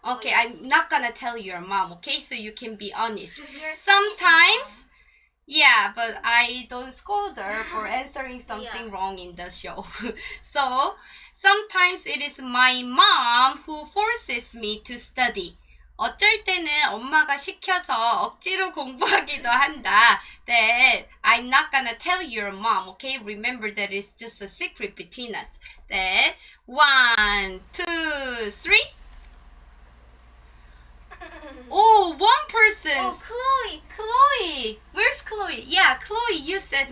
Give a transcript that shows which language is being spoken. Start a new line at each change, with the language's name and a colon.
English: Okay, I'm not gonna tell your mom, okay? So you can be honest. Sometimes, yeah, but I don't scold her for answering something wrong in the show. So, sometimes it is my mom who forces me to study.
Korean: 어쩔 때는 엄마가 시켜서 억지로 공부하기도 한다.
English: That I'm not gonna tell your mom, okay? Remember that it's just a secret between us. That 1, 2, 3. Oh, one person. Oh, Chloe. Chloe. Where's Chloe? Yeah, Chloe, you said